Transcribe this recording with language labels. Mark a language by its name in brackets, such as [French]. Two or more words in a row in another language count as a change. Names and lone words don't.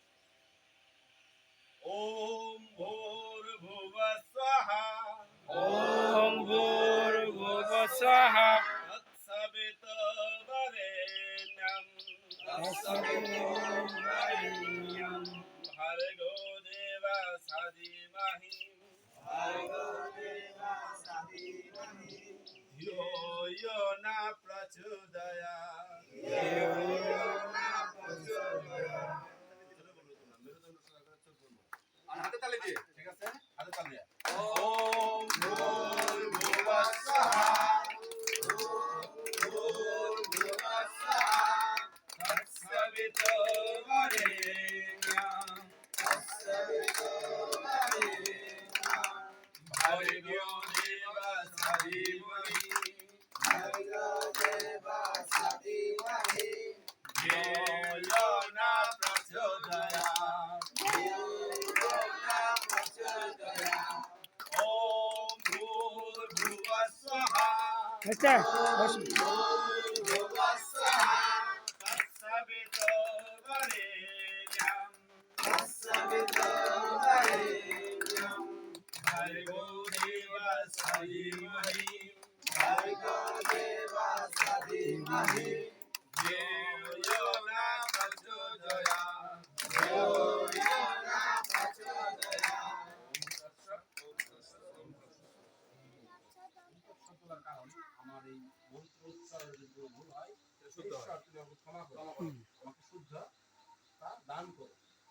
[Sanskrit] ওম ভূর্ভুবঃ স্বাহা ওম ভূর্ভুবঃ স্বাহা তৎসবিতুর্বরেণ্যং তৎসবিতুর্বরেণ্যং ভর্গো দেবস্য ধীমহি ধিয়ো यो न प्रचोदयात् [Bangla] আর হাতে তালি দিয়ে ঠিক আছে হাতে তালি দিয়ে [Sanskrit] ওম ভূর্ভুবঃ স্বাহা ভূর্ভুবঃ স্বাহা তৎসবিতুর্বরেণ্যং ভর্গো দেবস্য ধীমহি ধিয়ো यो न प्रचोदयात् ओम भूर्भुवः स्वः [Bangla] আচ্ছা বসো [Sanskrit] भूर्भुवः स्वः तत्सवितुर्वरेण्यं भर्गो देवस्य धीमहि धियो यो न प्रचोदयात् [Bangla] কারণ আমার এই মন্ত্র উচ্চারণের যদি ভুল হয় সেটা শুদ্ধ হয় তুমি আমাকে ক্ষমা করো আমাকে শুদ্ধ তা দান করো